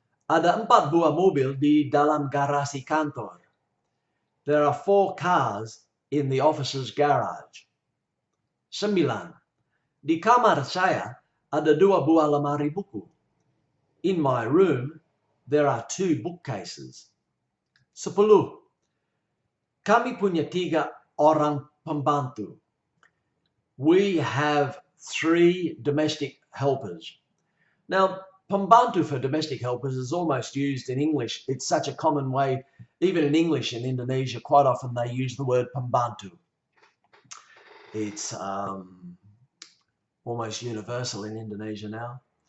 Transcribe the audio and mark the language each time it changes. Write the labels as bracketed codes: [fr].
[id] Ada 4 buah mobil di dalam garasi kantor. [en] There are 4 cars in the office's garage. 9. [id] Di kamar saya ada 2 buah lemari buku. [en] In my room, there are 2 bookcases. 10. [id] Kami punya 3 orang pembantu. [en] We have 3 domestic helpers. Now, pembantu for domestic helpers is almost used in English. It's such a common way, even in English in Indonesia, quite often they use the word pembantu. It's almost universal in Indonesia now.